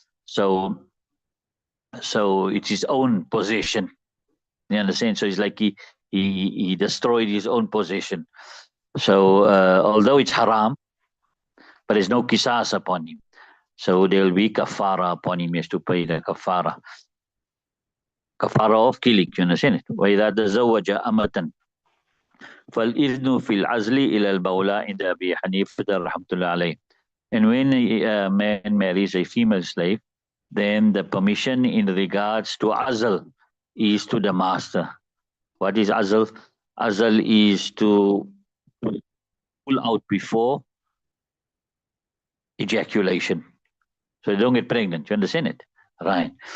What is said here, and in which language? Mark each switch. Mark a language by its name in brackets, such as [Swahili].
[English] So it's his own possession. You understand? So it's like he destroyed his own possession. So although it's haram, but there's no qisas upon him. So there will be kafara upon him. He has to pay the kafara. Kafara of killing. You understand it? [Arabic] وَإِذَا تَزَوَّجَ أَمَةً فَالْإِذْنُ فِي الْعَزْلِ إِلَى الْبَوْلَى عند أبي حنيفة رحمة الله عليه. [English] And when a man marries a female slave, then the permission in regards to azl is to the master. What is azl? Azl is to pull out before ejaculation, so they don't get pregnant. You understand it? Right.